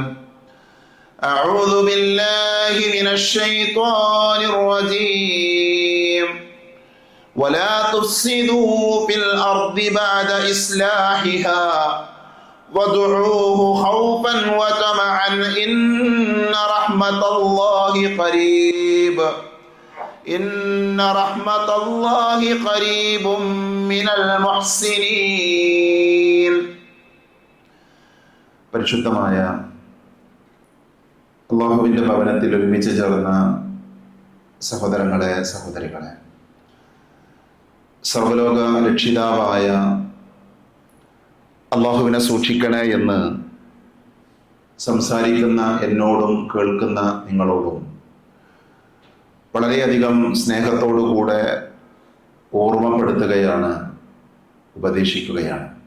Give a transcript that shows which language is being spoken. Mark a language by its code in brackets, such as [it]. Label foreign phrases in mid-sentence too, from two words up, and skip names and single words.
[ar] أعوذ بالله من الشيطان الرجيم ولا تفسدوا في الأرض بعد إصلاحها وادعوه خوفا وطمعا إن رحمة الله قريب إن رحمة الله قريب من المحسنين. [ml] പരിശുദ്ധമായ അല്ലാഹുവിൻ്റെ ഭവനത്തിൽ ഒരുമിച്ച് ചേർന്ന സഹോദരങ്ങളെ സഹോദരികളെ, സർവ്വലോക രക്ഷിതാവായ അള്ളാഹുവിനെ സൂക്ഷിക്കണേ എന്ന് സംസാരിക്കുന്ന എന്നോടും കേൾക്കുന്ന നിങ്ങളോടും വളരെയധികം സ്നേഹത്തോടുകൂടെ ഓർമ്മപ്പെടുത്തുകയാണ്, ഉപദേശിക്കുകയാണ്.